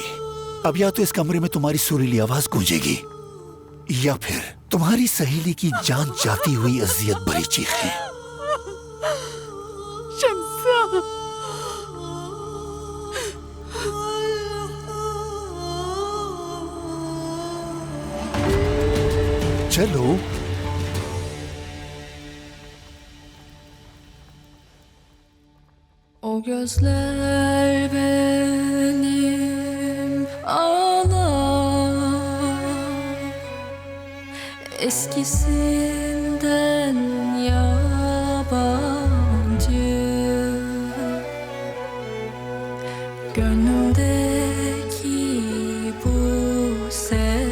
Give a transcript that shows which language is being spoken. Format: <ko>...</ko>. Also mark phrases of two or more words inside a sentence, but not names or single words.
<hi>अब या तो इस कमरे में तुम्हारी सुरीली आवाज गूंजेगी, या फिर तुम्हारी सहेली की जान जाती हुई अजियत भरी चीखें। शम्सा, चलो।</hi> <tr>O gözler benim ağlar, eskisinden yabancı, gönlümdeki bu sevgi</tr>